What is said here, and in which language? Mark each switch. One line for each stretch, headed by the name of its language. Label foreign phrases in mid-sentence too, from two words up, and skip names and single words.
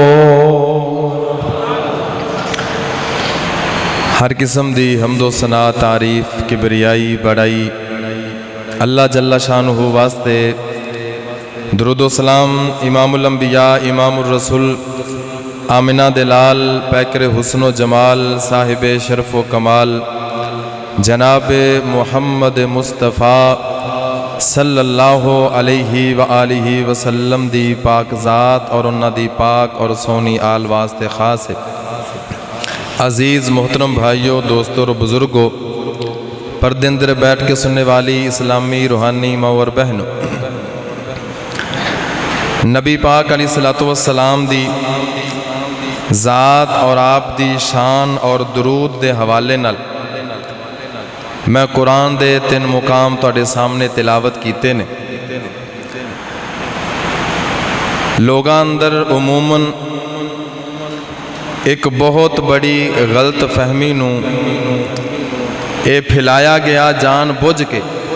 Punjabi: ہر قسم دی حمدو ثنا تعریف کبریائی بڑائی اللہ
Arabic: جل شأنه
Punjabi: واسطے. درودو سلام
Arabic: إمام الأنبياء إمام الرسول
Punjabi: آمنہ دلال پیکر حسنو جمال صاحب شرف و کمال جناب محمد مصطفیٰ
Arabic: صلى الله عليه وآله وسلم
Punjabi: دی پاک ذات اور انہاں دی پاک اور سوہنی آل واسطے خاص ہے.
Urdu: عزیز محترم بھائیوں، دوستوں اور بزرگوں، پردے اندر بیٹھ کے سننے والی اسلامی روحانی ماں اور بہنوں,
Punjabi: نبی پاک
Arabic: عليه الصلاة والسلام
Punjabi: دی ذات اور آپ دی شان اور درود دے حوالے نال میں قرآن دے 3 مقام تہاڈے سامنے تلاوت کیتے نے. لوگاں اندر عموماً اک بہت بڑی غلط فہمی نوں یہ پھیلایا گیا جان بجھ کے.